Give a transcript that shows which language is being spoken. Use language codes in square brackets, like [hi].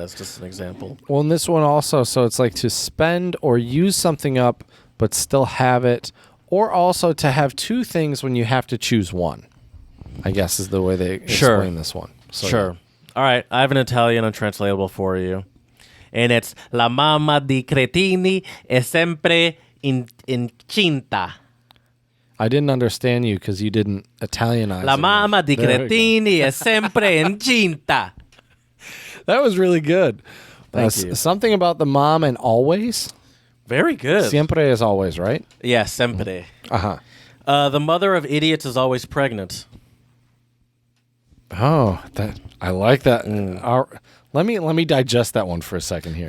[en] It's just an example. Well, in this one also, so it's like to spend or use something up, but still have it, or also to have two things when you have to choose one, I guess is the way they explain this one. So, sure. All right. I have an Italian untranslatable for you. [it] And it's La mamma di cretini è sempre incinta. [en] I didn't understand you because you didn't Italianize. [it] La mamma di cretini è sempre incinta. [en] That was really good. Thank you. Something about the mom and always? Very good. Siempre is always, right? Yeah, sempre. Uh-huh. The mother of idiots is always pregnant. Oh, I like that. Let me digest that one for a second here.